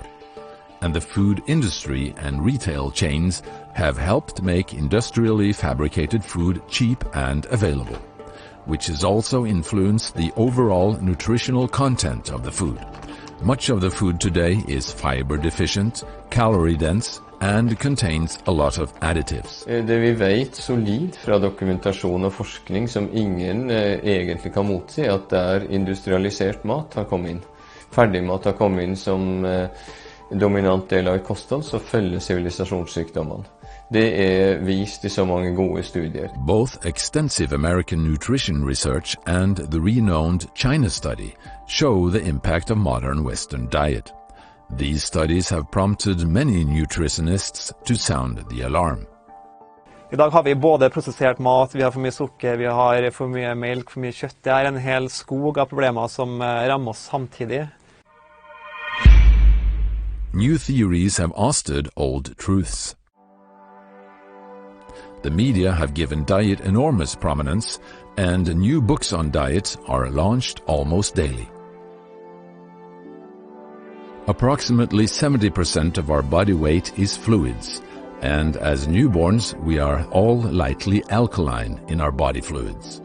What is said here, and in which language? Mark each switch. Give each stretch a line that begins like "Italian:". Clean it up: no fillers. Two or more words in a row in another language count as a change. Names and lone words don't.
English: And the food industry and retail chains have helped make industrially fabricated food cheap and available, which has also influenced the overall nutritional content of the food. Much of the food today is fiber deficient, calorie dense, and contains a lot of additives.
Norwegian: Det vi vet solid fra dokumentasjon og forskning som ingen egentlig kan motsi, at der industrialisert mat har kommet inn. Ferdigmat har kommet inn som dominant del av et kosthold, så følger sivilisasjonssykdommene.
Swedish: Det är vist i så många goda studier.
English: Both extensive American nutrition research and the renowned China study show the impact of modern Western diet. These studies have prompted many nutritionists to sound the alarm.
Norwegian: I dag har vi både prosessert mat, vi har for mye sukker, vi har for mye melk, for mye kjøtt. Det er en hel skog av problemer som rammer oss samtidig.
English: New theories have ousted old truths. The media have given diet enormous prominence, and new books on diet are launched almost daily. Approximately 70% of our body weight is fluids, and as newborns we are all lightly alkaline in our body fluids.